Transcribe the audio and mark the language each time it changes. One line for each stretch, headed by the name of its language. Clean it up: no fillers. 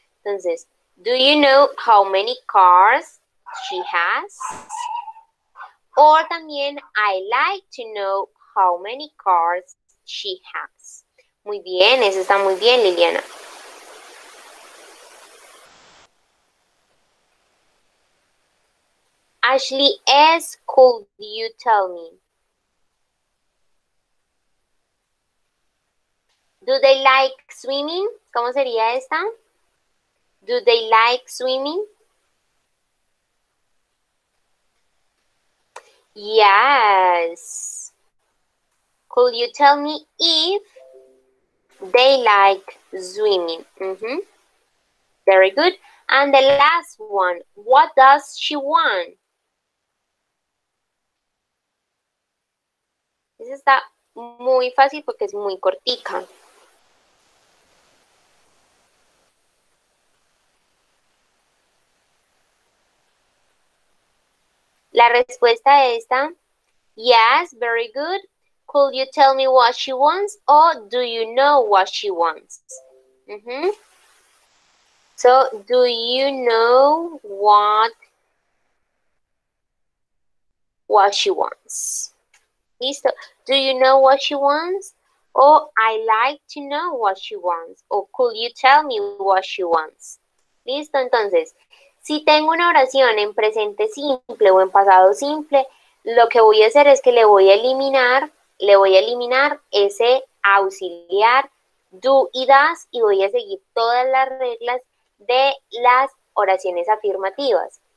English: Entonces, do you know how many cars she has?
Spanish: O también,
English: I like to know how many cars she has.
Spanish: Muy bien, eso está muy bien, Liliana.
English: Ashley S., could you tell me? Do they like swimming?
Spanish: ¿Cómo sería esta?
English: Do they like swimming? Yes. Could you tell me if they like swimming? Very good. And the last one, what does she want?
Spanish: Esa está muy fácil porque es muy cortica. La respuesta a esta,
English: yes, very good. Could you tell me what she wants? Or do you know what she wants? So, do you know what she wants? Listo. Do you know what she wants? Or I like to know what she wants. Or could you tell me what she wants?
Spanish: Listo, entonces, si tengo una oración en presente simple o en pasado simple, lo que voy a hacer es que le voy a eliminar ese auxiliar do y das y voy a seguir todas las reglas de las oraciones afirmativas.